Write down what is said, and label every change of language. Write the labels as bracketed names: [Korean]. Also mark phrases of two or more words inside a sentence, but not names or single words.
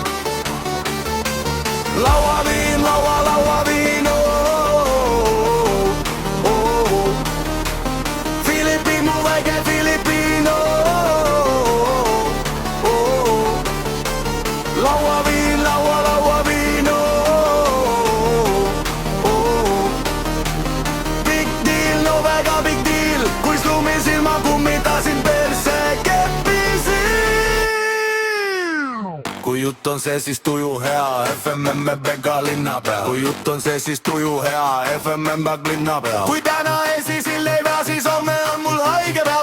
[Estonian] Lauaviin, lauaviin, oh, oh, oh. Filipiin, mu väike Filipiin, oh, oh, oh. Lauaviin, lauaviin, oh, oh. [English] Big deal, [Estonian] no väga [English] big deal, [Estonian] kui slumisil ma kummitasin perse keppisin. Kui jutt on see, siis tuju hea, FMM-ega linna peal. Kui jutt on see, siis tuju hea, FMM-ega linna peal. Kui täna esisil ei pea, siis homme on mul haige pea.